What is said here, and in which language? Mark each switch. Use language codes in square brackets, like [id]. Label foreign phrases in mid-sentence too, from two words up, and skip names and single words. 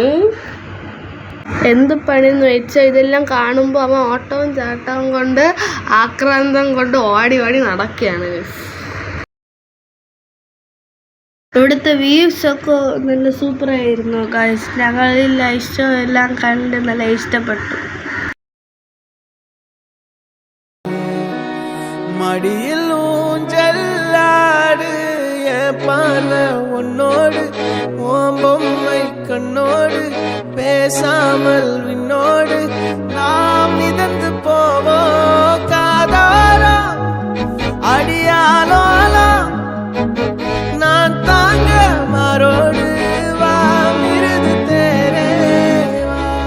[ml] എന്ത് പണിയെന്ന് വെച്ചാൽ ഇതെല്ലാം കാണുമ്പോൾ അവൻ ഓട്ടവും ചാട്ടവും കൊണ്ട് ആക്രാന്തം കൊണ്ട് ഓടി നടക്കുകയാണ്. ഇവിടുത്തെ വ്യൂസൊക്കെ നല്ല സൂപ്പറായിരുന്നു ഗൈസ്. ഞങ്ങൾ [en] light show [ml] എല്ലാം കണ്ട് നല്ല ഇഷ്ടപ്പെട്ടു. [ta] மடியில் ஊஞ்சல்லாடு, என் பார்வை உன்னோடு, ஓம் பொம்மை கண்ணோடு, பேசாமல் விண்ணோடு நாம் மிதந்து போவோ காதாரா அடியாலோலா, நான் தாங்க மாரோடு வா மிருது தேரே வா.